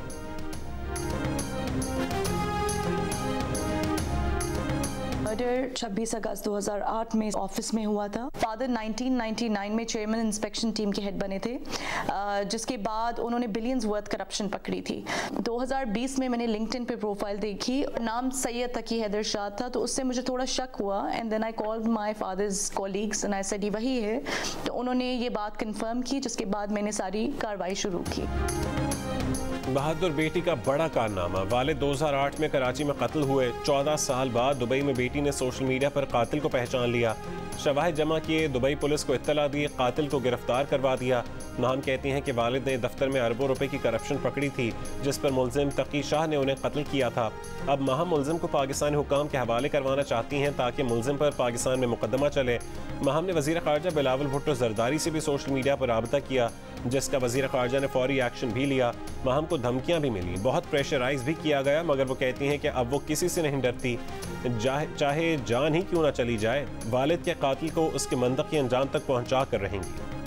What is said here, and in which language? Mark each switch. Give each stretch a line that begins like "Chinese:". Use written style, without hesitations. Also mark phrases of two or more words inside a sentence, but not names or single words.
Urdu: مرڈر 26 اگست 2008 میں آفس میں ہوا تھا. فادر 1999 میں
English: chairman inspection team
Urdu: کے ہیڈ بنے تھے، جس کے بعد انہوں نے
English: billions worth corruption
Urdu: پکڑی تھی. 2020 میں میں نے لنکڈاِن پہ پروفائل دیکھی، نام سید تقی حیدر شاہ تھا، تو اس سے مجھے تھوڑا شک ہوا.
English: and then I called my father's colleagues and I said
Urdu: یہ وہی ہے، تو انہوں نے یہ بات کنفرم کی، جس کے بعد میں نے ساری کارروائی شروع کی. بہادر بیٹی کا بڑا کارنامہ. والد 2008 میں کراچی میں قتل ہوئے۔ 14 سال بعد دبئی میں بیٹی نے
English: social media
Urdu: پر قاتل کو پہچان لیا. شواہد جمع کیے، دبئی پولیس کو اطلاع دی، قاتل کو گرفتار کروا دیا. نام کہتی ہیں کہ والد نے دفتر میں اربوں روپے کی کرپشن پکڑی تھی، جس پر ملزم تقی شاہ نے انہیں قتل کیا تھا. اب مہم ملزم کو پاکستانی حکام کے حوالے کروانا چاہتی ہیں تاکہ ملزم پر پاکستان میں مقدمہ چلے. مہم نے وزیر خارجہ بلاول بھٹو زرداری سے بھی
English: social media
Urdu: پر رابطہ کیا، جس کا وزیر خارجہ نے فوری ایکشن بھی لیا. مہم کو دھمکیاں بھی ملی، بہت پریشرائز بھی کیا گیا، مگر وہ کہتی ہیں کہ اب وہ کسی سے نہیں ڈرتی، چاہے جان ہی کیوں نہ چلی جائے. والد کے قاتل کو اس کے منطقی انجام تک پہنچا کر رہیں گی.